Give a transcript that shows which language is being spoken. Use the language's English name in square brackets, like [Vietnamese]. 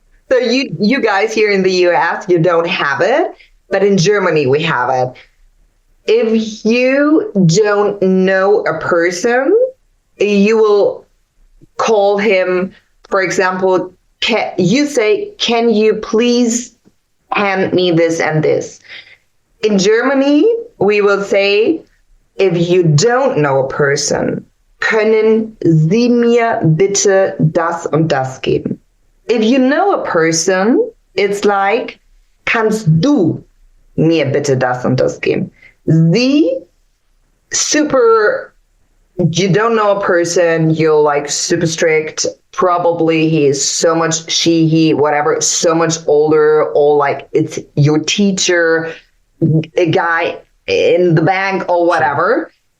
[English] So you guys here in the US, you don't have it, but in Germany we have it. If you don't know a person, you will call him, for example, you say, can you please hand me this and this? In Germany, we will say, if you don't know a person, [German] können Sie mir bitte das und das geben? [English] If you know a person, it's like, [German] kannst du mir bitte das und das geben? [English] Sie, super, you don't know a person, you're like super strict, probably he is so much, she, he, whatever, so much older, or like it's your teacher, a guy in the bank or whatever.